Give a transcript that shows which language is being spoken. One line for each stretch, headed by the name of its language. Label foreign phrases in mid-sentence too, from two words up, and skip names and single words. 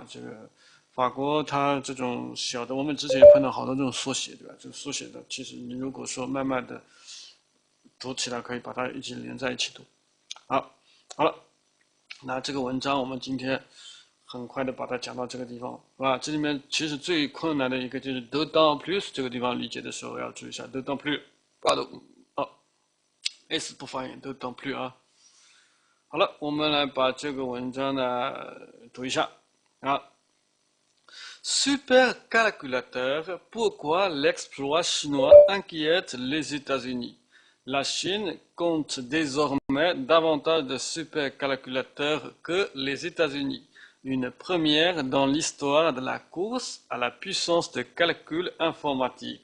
Chinese: 这个法国它这种小的，我们之前也碰到好多这种缩写，对吧？这个缩写的，其实你如果说慢慢的读起来，可以把它一起连在一起读。好了，那这个文章我们今天很快的把它讲到这个地方，是吧？这里面其实最困难的一个就是
French: d'autant plus
Chinese: 这个地方理解的时候要注意一下
French: d'autant plus，
Chinese: S 不发音
French: d'autant plus
Chinese: 啊。好了，我们来把这个文章呢读一下啊。
French: Supercalculateur, pourquoi l'exploit chinois inquiète les États-Unis? La Chine compte désormais davantage de supercalculateurs que les États-Unis, une première dans l'histoire de la course à la puissance de calcul informatique.